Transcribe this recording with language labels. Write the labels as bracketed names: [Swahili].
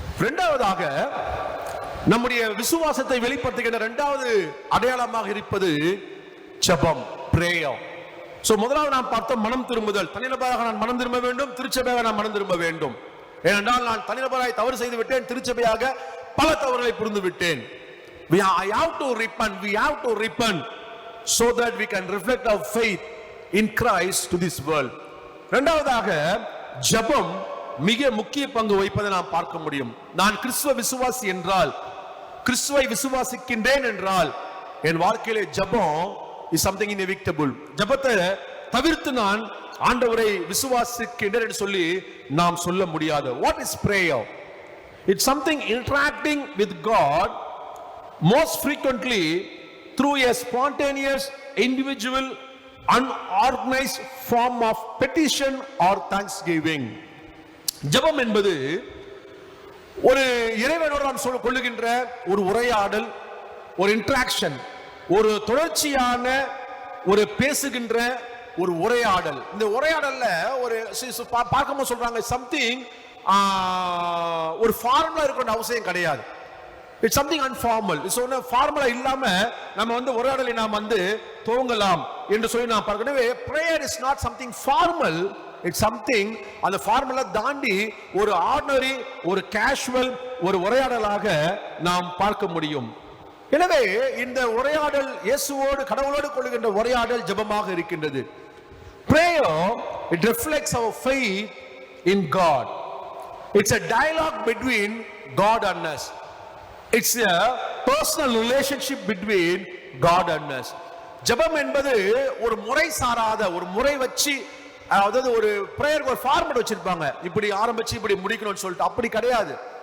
[Tamil] இரண்டாவதாக நம்முடைய விசுவாசத்தை வெளிப்படுத்துகின்ற இரண்டாவது அடையாளமாக இருப்பது ஜெபம், பிரேயர். சோ முதலாவது நாம் பார்த்தோம் மனம் திரும்புதல். தனிநபராக நான் மனம் திரும்ப வேண்டும், திருச்சபையாக நான் மனம் திரும்ப வேண்டும். ஏனென்றால் நான் தனிநபராய் தவறு செய்து விட்டேன், திருச்சபையாக பல தவறுகளை புரிந்து விட்டேன். [English] I have to repent, we have to repent so that we can reflect our faith in Christ to this world. [Tamil] இரண்டாவதாக ஜெபம் மிக முக்கிய பங்கு வகிப்பதை நாம் பார்க்க முடியும். நான் கிறிஸ்துவ விசுவாசி என்றால், கிறிஸ்துவை விசுவாசிக்கின்றேன் என்றால் என் வாழ்க்கையிலே ஜெபம் [English] is something inevitable. [Tamil] ஜெபத்தை தவிர்த்து நான் ஆண்டவரை விசுவாசிக்கின்றேன் என்று சொல்லி நாம் சொல்ல முடியாது. [English] What is prayer? It's something interacting with God most frequently through a spontaneous, individual, unorganized form of petition or thanksgiving. [Tamil] ஜெபம் என்பது ஒரு இறைவனோடு நாம் கொள்ளுகின்ற ஒரு உரையாடல், ஒரு இன்டராக்ஷன், ஒரு தொடர்ச்சியான ஒரு பேசுகின்ற ஒரு உரையாடல். இந்த உரையாடல்ல ஒரு பார்க்கும்போது சொல்றாங்க சம்திங் ஒரு ஃபார்முலா இருக்கணும் அவசியம் கிடையாது. [English] It's something informal. [Tamil] இட்ஸ் ஒன்று ஃபார்முலா இல்லாம நம்ம உரையாடலை நாம் துவங்கலாம் என்று சொல்லி நாம் பார்க்கணும். [English] prayer is not something formal, it's something [Tamil] அந்த ஃபார்முலா தாண்டி ஒரு ஆர்டினரி, ஒரு கேஷுவல் ஒரு உரையாடலாக நாம் பார்க்க முடியும். எனவே இந்த உரையாடல் இயேசுவோடு கடவுளோடு கொள்ளுகின்ற உரையாடல் ஜெபமாக இருக்கின்றது. [English] Prayer, it reflects our faith in God. It's a dialogue between God and us. It's a personal relationship between God and us. [Tamil] ஜெபம் என்பது ஒரு முறை சாராத, ஒரு முறை வச்சு அதாவது ஒரு பிரேயருக்கு ஒரு ஃபார்மட் வச்சிருப்பாங்க, இப்படி ஆரம்பிச்சு இப்படி முடிக்கணும்னு சொல்லிட்டு. அப்படி கிடையாது.